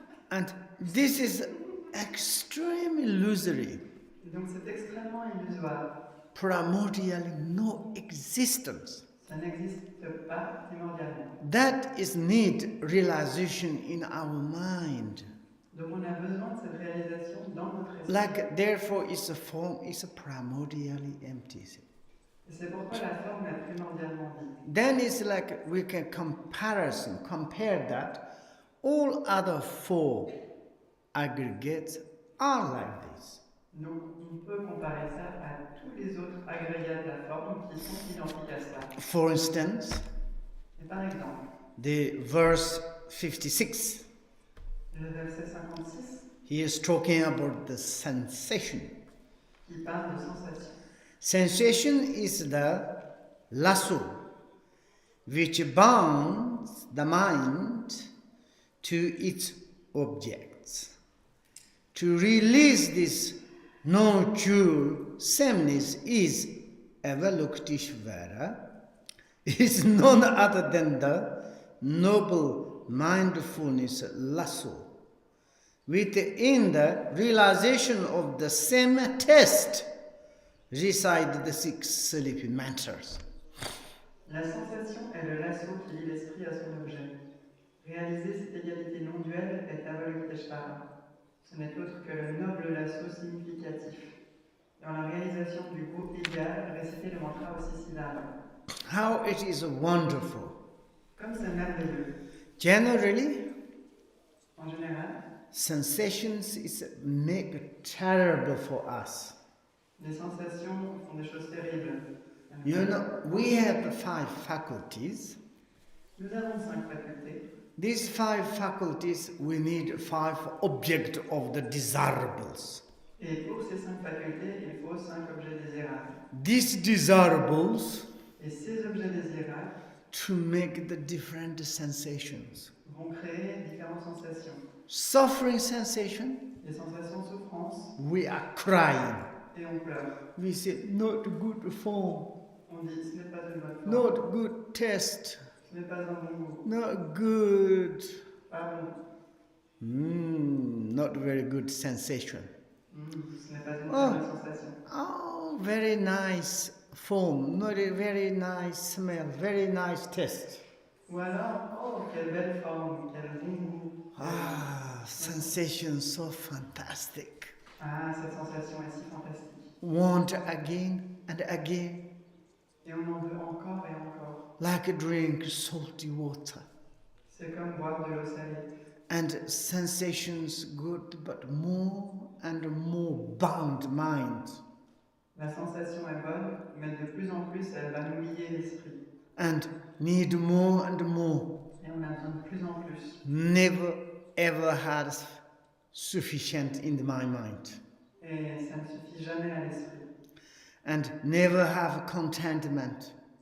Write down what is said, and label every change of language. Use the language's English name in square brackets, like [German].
[English] And this is extremely illusory. [French] Donc c'est extrêmement illusoire. [English] Primordially no existence. [French] Ça n'existe pas primordialement. [English] That is need realization in our mind. [French] Donc on a besoin de cette réalisation dans notre esprit. [English] Like therefore its a form is a primordially empty. [French] Et c'est pourquoi la forme est primordialement vide. [English] Then it's like we can compare that. All other four aggregates are like this. [French] Donc on peut comparer ça à tous les autres agrégats de la forme qui sont identiques à cela. [English] For instance, [French] Et par exemple, [English] the verse 56, [French] le verset 56 [English] he is talking about the sensation. [French] qui parle de sensation. [English] Sensation is the lasso which binds the mind to its objects. To release this non-true sameness is Avalokiteshvara, is none other than the noble mindfulness lasso. Within the realization of the same test reside the six sleepy matters. [French] La sensation est le lasso qui lie l'esprit à son objet. Réaliser cette égalité non duelle est Avalokiteshvara. ce n'est autre que le noble lasso significatif. Dans la réalisation du goût égal, réciter le mantra aussi syllabes. [English] How it is wonderful. [French] Comme c'est merveilleux. [English] Generally, [French] En général, [English] sensations is make terrible for us. [French] les sensations font des choses terribles. [English] You know, we have 5 faculties. [French] Nous avons 5 facultés. [English] These 5 faculties, we need 5 objects of the desirables. [French] Et pour ces 5 facultés, il faut 5 objets désirables. [English] These desirables, [French] Et ces objets désirables, [English] to make the different sensations. [French] Vont créer différentes sensations. [English] Suffering sensation, [French] Les sensations de souffrance, [English] we are crying. [French] et on pleure. [English] We say, not good form, [French] On dit, ce n'est pas une bonne forme. [English] not good taste, [French] Ce n'est pas un bon goût. [English] not good. [French] Pas bon. [English] Not very good sensation. [French] Ce n'est pas une bonne sensation. [English] Oh, very nice form, not a very nice smell, very nice taste. [French] Ou alors, oh, quelle belle forme, quel bon goût. [English] Sensation so fantastic. [French] Ah, cette sensation est si fantastique. [English] Want again and again. [French] Et on en veut encore et encore. [English] Like a drink salty water. [French] C'est comme boire de l'eau salée. [English] And sensations good, but more and more bound mind. [French] La sensation est bonne, mais de plus en plus, elle va nous lier l'esprit. [English] And need more and more. [French] Et on a besoin de plus en plus. [English] Never ever had sufficient in my mind. [French] Et ça ne suffit jamais à l'esprit. [English] And never have contentment.